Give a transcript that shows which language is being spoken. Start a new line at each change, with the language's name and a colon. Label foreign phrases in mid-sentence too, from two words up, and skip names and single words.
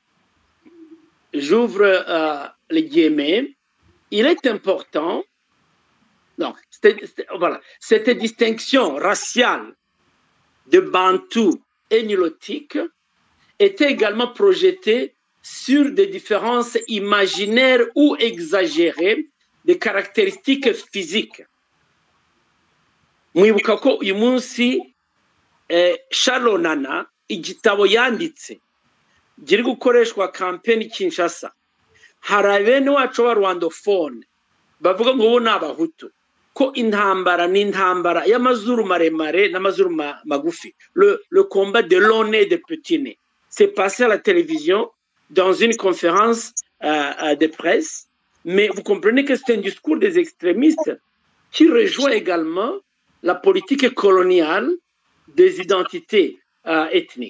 French: j'ouvre les guillemets, il est important, non, voilà, cette distinction raciale de Bantou et Nilotique était également projetée sur des différences imaginaires ou exagérées des caractéristiques physiques.
Kinyarwanda: Mwibuka ko uyu munsi Shalonana igitabo yanditse giri gukoreshwa campaign Kinshasa, hari bene wacu ba Rwandophone bavuga ngo bo n'abahutu, ko intambara n'intambara y'amazuru maremare n'amazuru magufi,
French: le combat de long nez et de petit nez. C'est passé à la télévision dans une conférence de presse, mais vous comprenez que c'est un discours des extrémistes qui rejoint également la politique coloniale des identités ethniques.